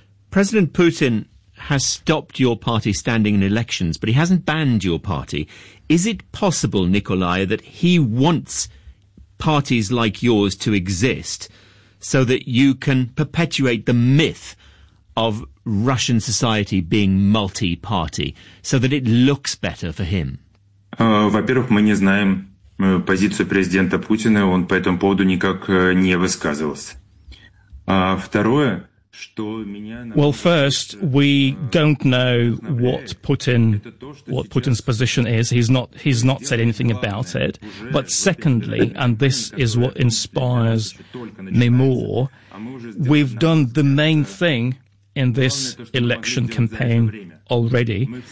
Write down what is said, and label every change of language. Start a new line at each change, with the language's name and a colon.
English: President Putin has stopped your party standing in elections, but he hasn't banned your party. Is it possible, Nikolai, that he wants parties like yours to exist so that you can perpetuate the myth of Russian society being multi-party, so that it looks better for him?
Russian: Во-первых, мы не знаем позицию президента Путина, он по этому поводу никак не высказывался. Второе, что меня...
English: Well, first, we don't know what Putin's position is. He's not said anything about it. But secondly, and this is what inspires me more, we've done the main thing in this election campaign already.